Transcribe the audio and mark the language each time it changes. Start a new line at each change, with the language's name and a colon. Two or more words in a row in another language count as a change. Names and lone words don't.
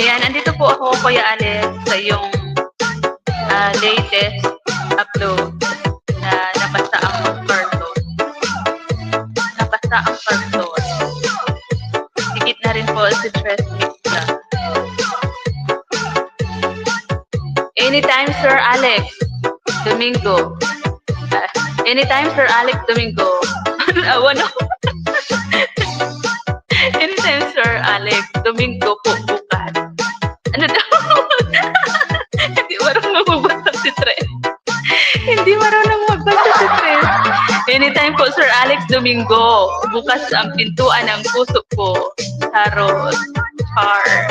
Filipino: andito po ako, Kuya Alex, sa iyong latest upload na nabasa ang karton. Nabasa ang karton. Dikit na rin po si Tres Mixla. Anytime, Sir Alex Domingo. Anytime, Sir Alex Domingo. Awan ako. Anytime, Sir Alex Domingo po bukas. Ano daw? Hindi marunong magbasa si Tres. Hindi marunong magbasa si Tres. Anytime po, Sir Alex Domingo. Bukas ang pintuan ng puso ko. Tarot. Char.